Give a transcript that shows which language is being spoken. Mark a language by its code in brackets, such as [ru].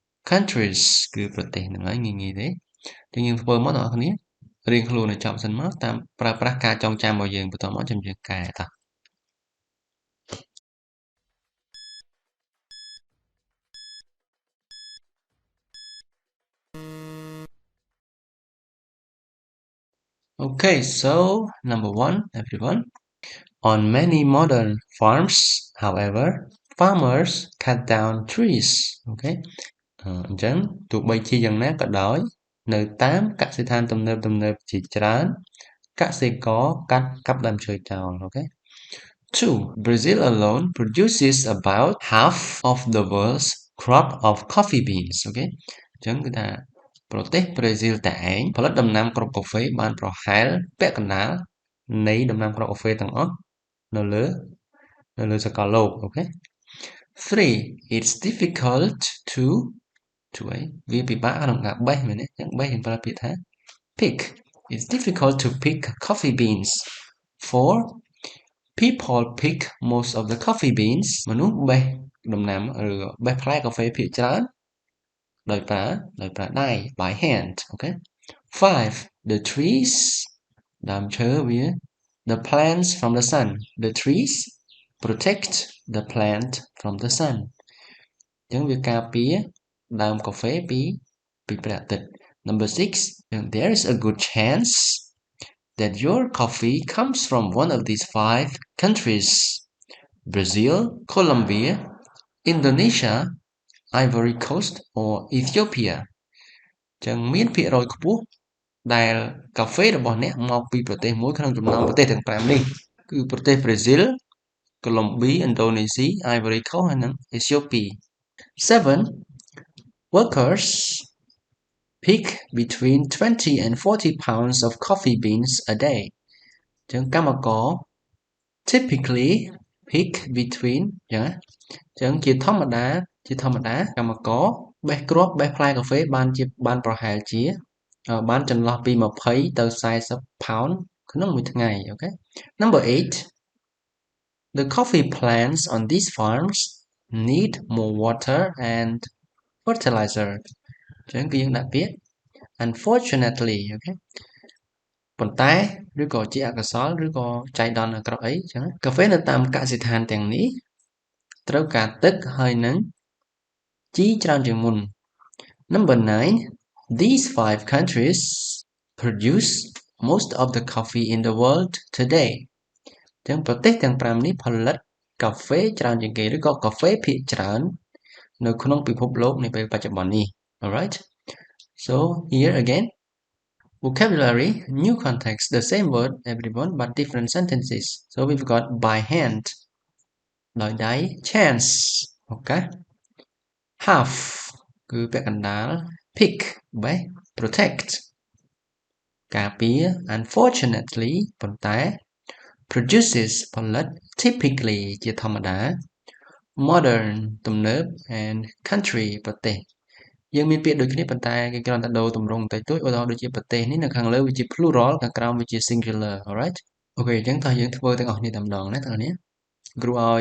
[km] countries គឺប្រទេសហ្នឹងហើយងាយៗទេចឹងយើងធ្វើមកបងប្អូនគ្នារៀងខ្លួនឲ្យចប់សិនមកតាមប្រើប្រាស់ការចងចាំរបស់យើងបន្តមកចាំយើងកែតោះ [en] Okay, so number 1, everyone. On many modern farms, however, farmers cut down trees. Okay. [km] អញ្ចឹងទោះបីជាយ៉ាងណាក៏ដោយនៅតាមកសិដ្ឋានទំនើបជាច្រើនកសិករកាប់ដើមឈើចោល Okay. [en] 2. Brazil alone produces about half of the world's crop of coffee beans. Okay. [km] អញ្ចឹងគឺថាប្រទេសប្រេស៊ីលតែឯងផលិតដំណាំគ្រាប់កាហ្វេបានប្រហែលពាក់កណ្ដាលនៃដំណាំគ្រាប់កាហ្វេទាំងអស់នៅលើសកលលោក [en] Okay. 3. It's difficult to [km] អីវាពិបាកក្នុងការបេះមែនទេអញ្ចឹងបេះយើងប្រើពាក្យថា pick. [en] It's difficult to pick coffee beans. 4. People pick most of the coffee beans. [km] មនុស្សបេះដំណាំឬបេះផ្លែកាហ្វេភាគច្រើនដោយប្រើដៃ [en] by hand. Okay. 5. The trees [km] ដើមឈើវា [en] the plants from the sun. The trees protect the plant from the sun. [km] អញ្ចឹងវាការពារដើមកាហ្វេពីព្រះអាទិត្យ [en] Number 6. There is a good chance that your coffee comes from one of these 5 countries: Brazil, Colombia, Indonesia, Ivory Coast, or Ethiopia. [km] ចឹងមានភាគរយខ្ពស់ដែលកាហ្វេរបស់អ្នកមកពីប្រទេសមួយក្នុងចំណោមប្រទេសទាំង5នេះគឺប្រទេសប្រេស៊ីល Colombia, Indonesia, Ivory Coast ហើយនិង Ethiopia. [en] 7. Workers pick between 20 and 40 pounds of coffee beans a day. [km] ចឹងកម្មករ [en] typically pick between [km] ចឹងជាធម្មតាកម្មករបេះគ្រាប់បេះផ្លែកាហ្វេបានប្រហែលជាបានចន្លោះពី20ទៅ40 pound ក្នុងមួយថ្ងៃអូខេ [en] Number 8. The coffee plants on these farms need more water and fertilizer. [km] ចឹងគឺយើងដាក់ពាក្យ unfortunately អូខេប៉ុន្តែឬក៏ជាអកុសលឬក៏ចៃដន្យអាក្រក់អីចឹងកាហ្វេនៅតាមកសិដ្ឋានទាំងនេះត្រូវការទឹកហើយនិងជីច្រើនជាងមុន [en] Number 9. These 5 countries produce most of the coffee in the world today. [km] ចឹងប្រទេសទាំង5នេះផលិតកាហ្វេច្រើនជាងគេឬក៏កាហ្វេភាគច្រើននៅក្នុងពិភពលោកនាពេលបច្ចុប្បន្ននេះ [en] Alright. So here again, vocabulary, new context, the same word everyone but different sentences. So we've got by hand ដោយដៃ chance ឱកាស half គឺពាក់កណ្ដាល pick បេះ protect [km] ការពារ unfortunately ប៉ុន្តែ produces ផលិត typically ជាធម្មតា modern ទំនើប and country ប្រទេសយើងមានពាក្យដូចគ្នាប៉ុន្តែគេគ្រាន់តែដូរទម្រង់បន្តិចតួចឧទាហរណ៍ដូចជាប្រទេសនេះនៅខាងលើវាជា plural ខាងក្រោមវាជា singular alright អូខេអញ្ចឹងតោះយើងធ្វើទាំងអស់គ្នាតែម្ដងណាទាំងអស់គ្នាគ្រូ